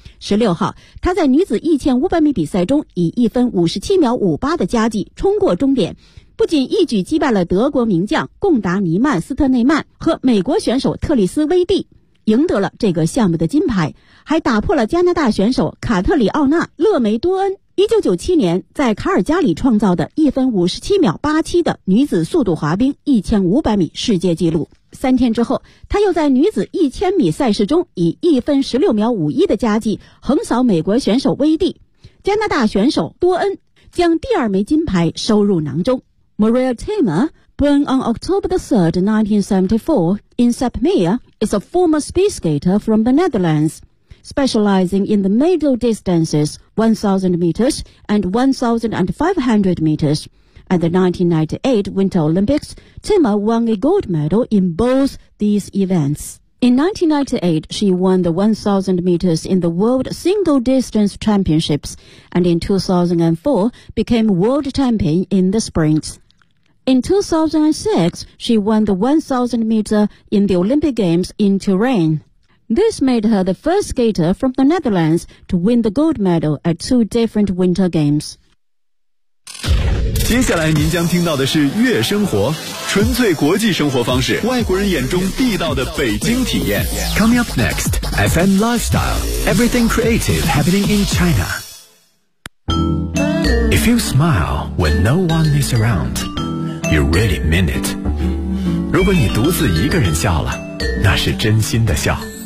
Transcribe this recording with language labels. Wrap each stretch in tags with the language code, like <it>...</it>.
<zh>16号，他在女子1500米比赛中以1分57秒58的佳绩冲过终点，不仅一举击败了德国名将贡达尼曼斯特内曼和美国选手特里斯威蒂，赢得了这个项目的金牌，还打破了加拿大选手卡特里奥纳勒梅多恩1997年在卡尔加里创造的1分57秒87的女子速度滑冰1500米世界纪录。三天之后，他又在女子1000米赛事中以1分16秒51的佳绩横扫美国选手威蒂，加拿大选手多恩将第二枚金牌收入囊中。</zh> <en>Maria Timmer, born on October 3, 1974, in Sapmeer, is a former speed skater from the Netherlands, specializing in the middle distances 1,000 meters and 1,500 meters. At the 1998 Winter Olympics, Timmer won a gold medal in both these events. In 1998, she won the 1,000 meters in the World Single Distance Championships, and in 2004, became world champion in the sprint. In 2006, she won the 1,000 meter in the Olympic Games in Turin. This made her the first skater from the Netherlands to win the gold medal at two different Winter Games.</en> <zh>接下来您将听到的是悦生活，纯粹国际生活方式，外国人眼中地道的北京体验。</zh> <en>Coming up next, FM Lifestyle, everything creative happening in China. If you smile when no one is around,You really mean it.</en> <zh>如果你独自一个人笑了，那是真心的笑。</zh>